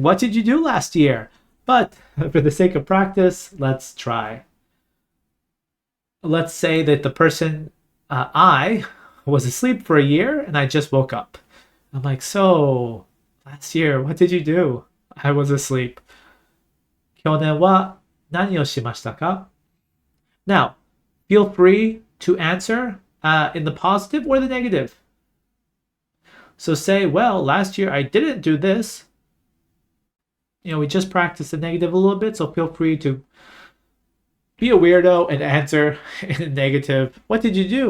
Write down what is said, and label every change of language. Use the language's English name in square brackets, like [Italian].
[English] What did you do last year? But for the sake of practice, let's try. Let's say that the person, I was asleep for a year and I just woke up. I'm like, so last year, what did you do? I was asleep. [Japanese] 去年は何をしましたか? [English] Now, feel free to answer in the positive or the negative. So say, well, last year I didn't do this. We just practiced the negative a little bit, so feel free to be a weirdo and answer in the negative. What did you do?